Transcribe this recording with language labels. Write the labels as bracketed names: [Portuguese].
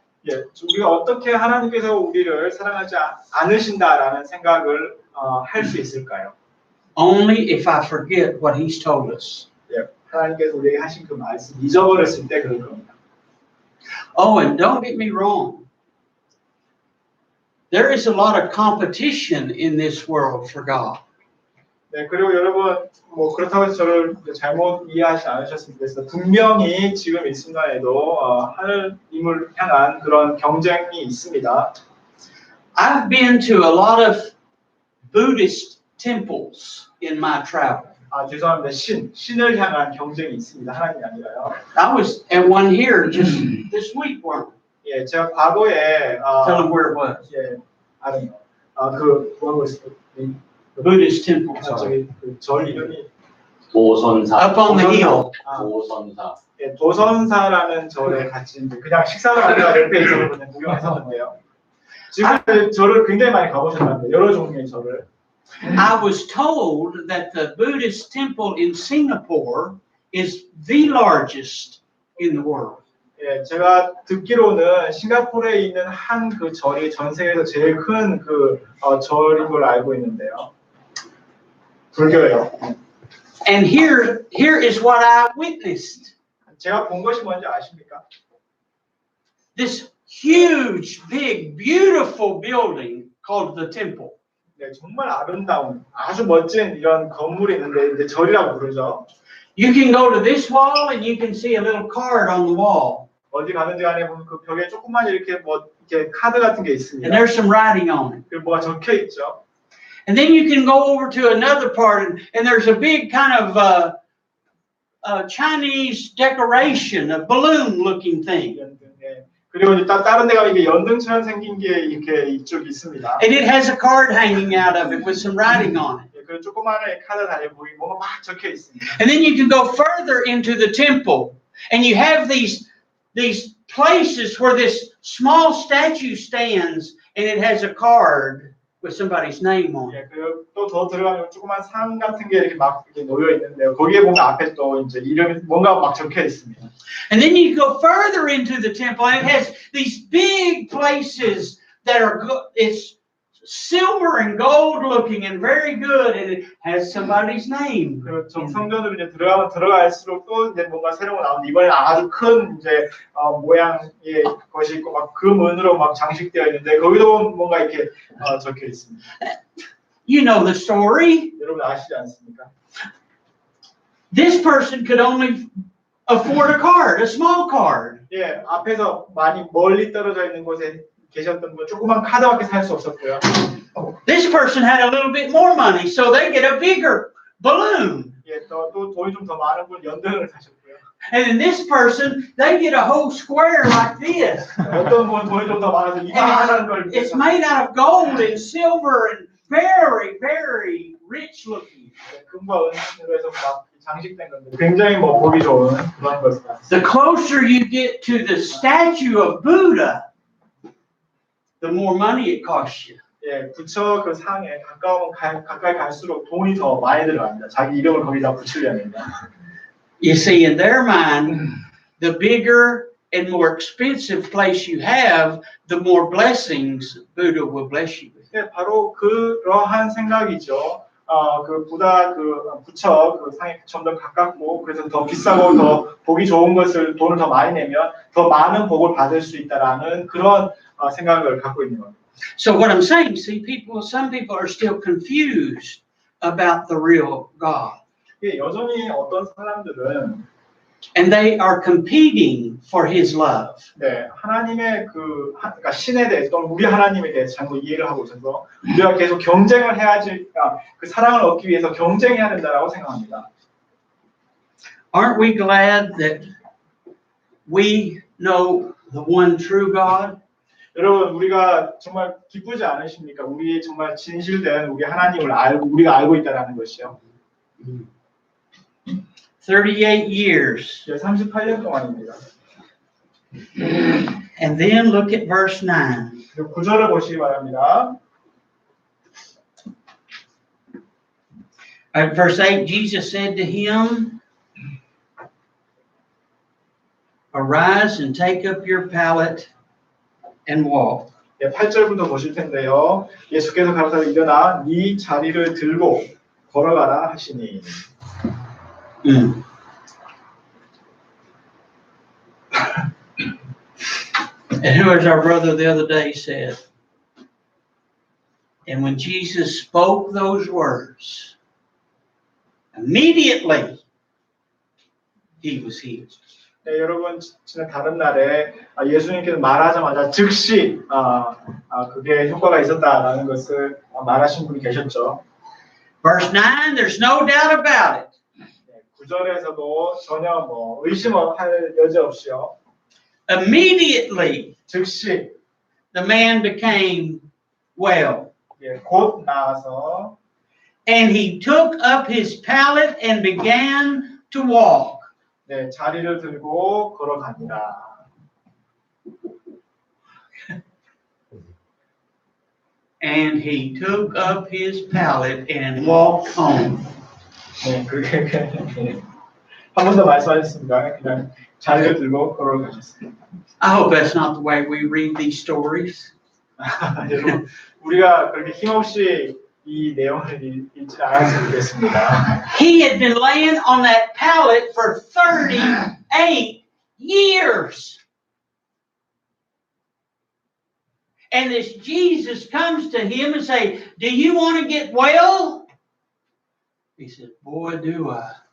[Korean] 예, 우리가 어떻게 하나님께서 우리를 사랑하지 않으신다라는 생각을 할 수 있을까요? [English] Only if I forget what He's told us. [Korean] 예, 하나님께서 우리에게 하신 그 말씀 잊어버렸을 때 그럴 겁니다. [English] Oh, and don't get me wrong. There is a lot of competition in this world for God. [Korean] 네, 그리고 여러분, 그렇다고 해서 저를 잘못 이해하지 않으셨으면 좋겠어요. 분명히 지금 이 순간에도 하나님을 향한 그런 경쟁이 있습니다. [English] I've been to a lot of Buddhist temples in my travel. [Korean] 죄송합니다. 신을 향한 경쟁이 있습니다. 하나님이 아니라요. [English] I was at one here just this week, weren't I? [Korean] 예, 제가 과거에 [English] Tell them where it was. 예, I don't know. The Buddhist temple. [Korean] 저기 절 이름이 도선사. [English] Up on the hill. [Korean] 도선사. 예, 도선사라는 절에 같이 그냥 식사를 하다가 옆에 있어서 그냥 구경했었는데요. 지금 절을 굉장히 많이 가보셨다는데 여러 종류의 절을. [English] I was told that the Buddhist temple in Singapore is the largest in the world. [Korean] 예, 제가 듣기로는 싱가포르에 있는 한 그 절이 전 세계에서 제일 큰 그 절인 걸로 알고 있는데요. 불교예요. [English] And here is what I witnessed. [Korean] 제가 본 것이 뭔지 아십니까? [English] This huge, big, beautiful building called the temple. [Korean] 네, 정말 아름다운, 아주 멋진 이런 건물이 있는데 이제 절이라고 부르죠. [English] You can go to this wall and you can see a little card on the wall. [Korean] 어디 가는지 간에 보면 그 벽에 조그만 이렇게 이렇게 카드 같은 게 있습니다. [English] And there's some writing on it. [Korean] 그리고 뭐가 적혀 있죠. [English] And then you can go over to another part and there's a big kind of Chinese decoration, a balloon-looking thing. [Korean] 네. 그리고 이제 다른 데 가면 이게 연등처럼 생긴 게 이렇게 이쪽에 있습니다. [English] And it has a card hanging out of it with some writing on it. [Korean] 그 조그마한 카드 다니에 보이고 뭐가 막 적혀 있습니다. [English] And then you can go further into the temple and you have these places where this small statue stands and it has a card with somebody's name on it. [Korean] 예, 그리고 또 더 들어가면 조그만 산 같은 게 이렇게 막 이렇게 놓여 있는데요. 거기에 보면 앞에 또 이제 이름 뭔가 막 적혀 있습니다. [English] And then you go further into the temple and it has these big places that are it's silver and gold looking and very good, and it has somebody's name. [Korean] 그 성전으로 이제 들어가면 들어갈수록 또 이제 뭔가 새로운 거 나오는데 이번에는 아주 큰 이제 모양의 것이 있고 막 금은으로 막 장식되어 있는데 거기도 뭔가 이렇게 적혀 있습니다. [English] You know the story. [Korean] 여러분 아시지 않습니까? [English] This person could only afford a card, a small card. [Korean] 예, 앞에서 많이 멀리 떨어져 있는 곳에 계셨던 분 조그만 카드밖에 살 수 없었고요. [English] This person had a little bit more money, so they get a bigger balloon. [Korean] 예, 또 돈이 좀 더 많은 분 연등을 사셨고요. [English] And then this person, they get a whole square like this. [Korean] 어떤 분은 돈이 좀 더 많아서 이만한 걸 [English] It's made out of gold and silver and very, very rich looking. [Korean] 금과 은으로 해서 막 장식된 건데 굉장히 뭐 보기 좋은 그런 것을 봤어요. [English] The closer you get to the statue of Buddha, the more money it costs you. [Korean] 예, 부처 그 상에 가까이 갈수록 돈이 더 많이 들어갑니다. 자기 이름을 거기다 붙이려면. [English] You see, in their mind, the bigger and more expensive place you have, the more blessings Buddha will bless you with. [Korean] 예, 바로 그러한 생각이죠. 그 부다 그 부처 그 상에 좀 더 가깝고 그래서 더 비싸고 더 보기 좋은 것을 돈을 더 많이 내면 더 많은 복을 받을 수 있다라는 그런 생각을 갖고 있는 겁니다. [English] So what I'm saying, see, some people are still confused about the real God. [Korean] 예, 여전히 어떤 사람들은 [English] And they are competing for His love. [Korean] 네, 하나님의 그러니까 신에 대해서 또는 우리 하나님에 대해서 잘못 이해를 하고 있어서 우리가 계속 경쟁을 해야지 그 사랑을 얻기 위해서 경쟁해야 된다라고 생각합니다. [English] Aren't we glad that we know the one true God? [Korean] 여러분 우리가 정말 기쁘지 않으십니까? 우리 정말 진실된 우리 하나님을 우리가 알고 있다라는 것이요. [English] 38 years. [Korean] 38년 동안입니다. [English] And then look at verse 9. [Korean] 9절을 보시기 바랍니다. [English] At verse 8, Jesus said to him, Arise and take up your pallet and walk. [Korean] 예, 8절부터 보실 텐데요. 예수께서 가로사대 일어나 네 자리를 들고 걸어가라 하시니. [English] And who, as our brother the other day said, and when Jesus spoke those words, immediately he was healed. [Korean] 네, 여러분 지난 다른 날에 예수님께서 말하자마자 즉시 그게 효과가 있었다라는 것을 말하신 분이 계셨죠. [English] Verse 9, there's no doubt about it. [Korean] 네, 9절에서도 전혀 뭐 의심할 여지 없이요. [English] Immediately [Korean] 즉시 [English] the man became well. [Korean] 예, 곧 나아서 [English] And he took up his pallet and began to walk. [Korean] 네, 자리를 들고 걸어갑니다. [English] And he took up his pallet and walked home. [Korean] 네, 그게 한 번 더 말씀하셨습니다. 그냥 자리를 들고 걸어가셨습니다. [English] I hope that's not the way we read these stories. [Korean] 여러분, 우리가 그렇게 힘없이 이 내용을 읽지 않았으면 좋겠습니다. [English] He had been laying on that pallet for 38 years. And this Jesus comes to him and say, do you want to get well? He said, boy, do I.